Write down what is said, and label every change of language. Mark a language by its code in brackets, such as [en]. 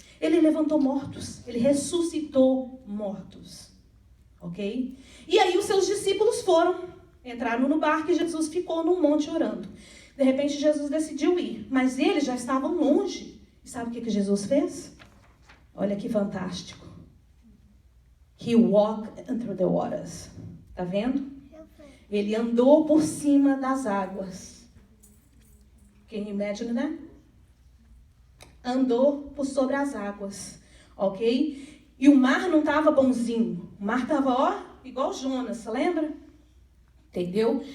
[pt] Ele levantou mortos, ele ressuscitou mortos. Ok? E aí os seus discípulos entraram no barco e Jesus ficou num monte orando. De repente Jesus decidiu ir, mas eles já estavam longe. E sabe o que Jesus fez? Olha que fantástico. [en] He walked through the waters. [pt] Tá vendo? Ele andou por cima das águas. [en] Can you imagine that? [pt] Andou por sobre as águas. Ok? E o mar não estava bonzinho. O mar estava, igual Jonas, lembra? Entendeu?